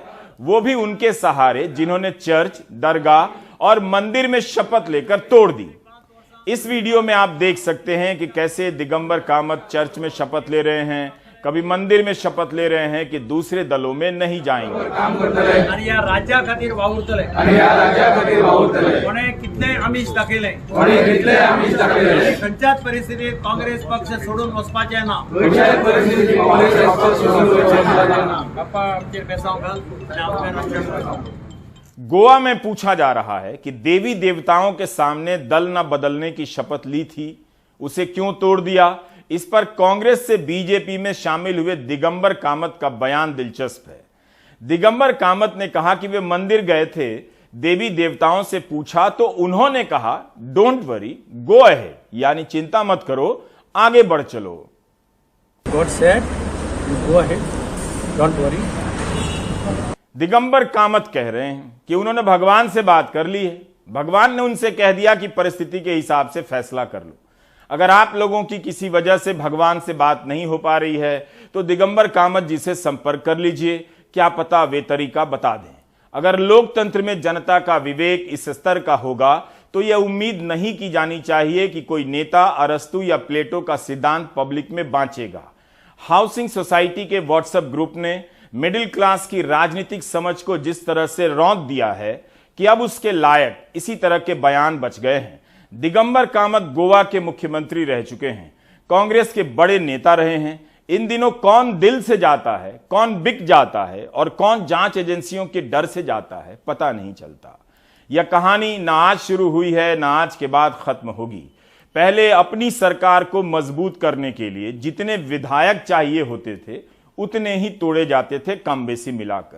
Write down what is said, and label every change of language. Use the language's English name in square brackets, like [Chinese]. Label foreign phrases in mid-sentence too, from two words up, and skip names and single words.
[Hindi] वो भी उनके सहारे जिन्होंने चर्च, दरगाह और मंदिर में शपथ लेकर तोड़ दी। इस वीडियो में आप देख सकते हैं कि कैसे दिगंबर कामत चर्च में शपथ ले रहे हैं, कभी मंदिर में शपथ ले रहे हैं कि दूसरे दलों में नहीं जाएंगे। [Konkani] परिस्थितीत काँग्रेस पक्ष सोडून वचपाचे ना। [Hindi] गोवा में पूछा जा रहा है कि देवी देवताओं के सामने दल न बदलने की शपथ ली थी, उसे क्यों तोड़ दिया? इस पर कांग्रेस से बीजेपी में शामिल हुए दिगंबर कामत का बयान दिलचस्प है। दिगंबर कामत ने कहा कि वे मंदिर गए थे, देवी देवताओं से पूछा तो उन्होंने कहा [English] don't worry, go ahead, [Hindi] यानी चिंता मत करो, आगे बढ़ चलो। [English] God said go ahead, don't worry. [Hindi] दिगंबर कामत कह रहे हैं कि उन्होंने भगवान से बात कर ली है। भगवान ने उनसे कह दिया कि परिस्थिति के हिसाब से फैसला कर लो। अगर आप लोगों की किसी वजह से भगवान से बात नहीं हो पा रही है, तो दिगंबर कामत जी से संपर्क कर लीजिए, क्या पता वे तरीका बता दें। अगर लोकतंत्र में जनता का विवेक इस स्तर का होगा, तो यह उम्मीद नहीं की जानी चाहिए कि कोई नेता अरस्तु या प्लेटो का सिद्धांत पब्लिक में बांचेगा। [English] housing society [Hindi] के व्हाट्सएप ग्रुप ने [English] middle class [Hindi] की राजनीतिक समझ को जिस तरह से रौंद दिया है कि अब उसके लायक इसी तरह के बयान बच गए हैं। दिगंबर कामत गोवा के मुख्यमंत्री रह चुके हैं, कांग्रेस के बड़े नेता रहे हैं। इन दिनों कौन दिल से जाता है, कौन बिक जाता है और कौन जांच एजेंसियों के डर से जाता है, पता नहीं चलता। यह कहानी ना आज शुरू हुई है, ना आज के बाद खत्म होगी। पहले अपनी सरकार को मजबूत करने के लिए जितने विधायक चाहिए होते थे, उतने ही तोड़े जाते थे, कम बेसी मिलाकर।